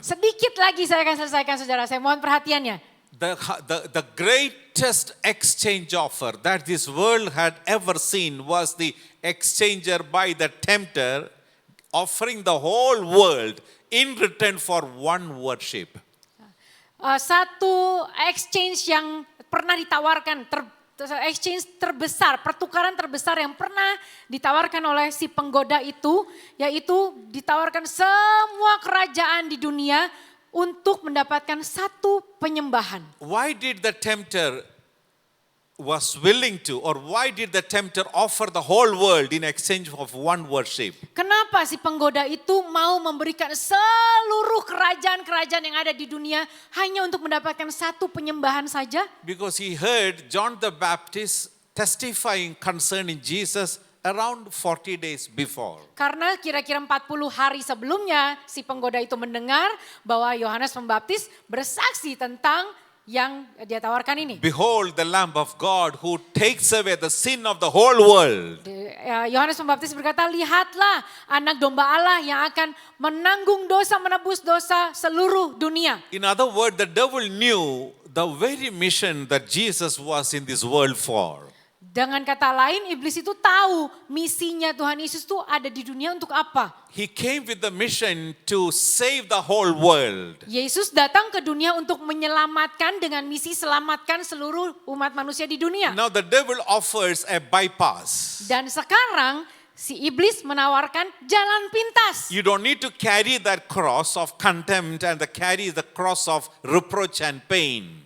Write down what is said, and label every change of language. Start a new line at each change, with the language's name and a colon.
Indonesian: Sedikit lagi saya akan selesaikan saudara, saya mohon perhatiannya.
English: The greatest exchange offer that this world had ever seen was the exchanger by the tempter offering the whole world in return for one worship.
Indonesian: Satu exchange yang pernah ditawarkan, exchange terbesar, pertukaran terbesar yang pernah ditawarkan oleh si penggoda itu, yaitu ditawarkan semua kerajaan di dunia untuk mendapatkan satu penyembahan.
English: Why did the tempter was willing to, or why did the tempter offer the whole world in exchange of one worship?
Indonesian: Kenapa si penggoda itu mau memberikan seluruh kerajaan-kerajaan yang ada di dunia hanya untuk mendapatkan satu penyembahan saja?
English: Because he heard John the Baptist testifying concerning Jesus around 40 days before.
Indonesian: Karena kira-kira 40 hari sebelumnya si penggoda itu mendengar bahwa Yohanes Pembaptis bersaksi tentang yang dia tawarkan ini.
English: Behold the Lamb of God who takes away the sin of the whole world.
Indonesian: Yohanes Pembaptis berkata, lihatlah anak domba Allah yang akan menanggung dosa, menebus dosa seluruh dunia.
English: In other words, the devil knew the very mission that Jesus was in this world for.
Indonesian: Dengan kata lain, iblis itu tahu misinya Tuhan Yesus itu ada di dunia untuk apa.
English: He came with the mission to save the whole world.
Indonesian: Yesus datang ke dunia untuk menyelamatkan dengan misi selamatkan seluruh umat manusia di dunia.
English: Now the devil offers a bypass.
Indonesian: Dan sekarang si iblis menawarkan jalan pintas.
English: You don't need to carry that cross of contempt and carry the cross of reproach and pain.